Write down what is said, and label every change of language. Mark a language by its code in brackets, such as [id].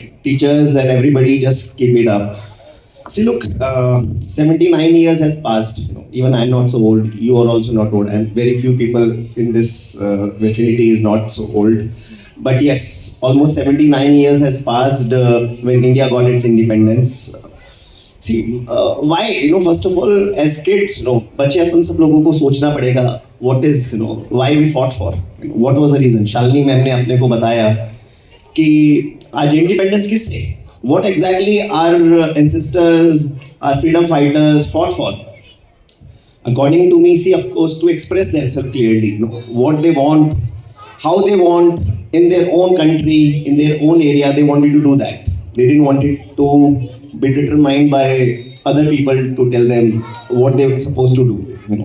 [en] Teachers and everybody, just keep it up. See, look, 79 years has passed. Even I'm not so old. You are also not old, and very few people in this vicinity is not so old. But yes, almost 79 years has passed when India got its independence. See, why? First of all, as kids, [hi] बच्चे अपन सब लोगों को सोचना पड़ेगा. [en] What is, why we fought for? What was the reason? [hi] Shalini ma'am ने अपने को बताया कि आज इंडिपेंडेंस किससे? [en] What exactly our ancestors, our freedom fighters fought for? According to me, see, of course, to express themselves clearly, what they want, how they want in their own country, in their own area, they wanted to do that. They didn't want it to be determined by other people to tell them what they were supposed to do.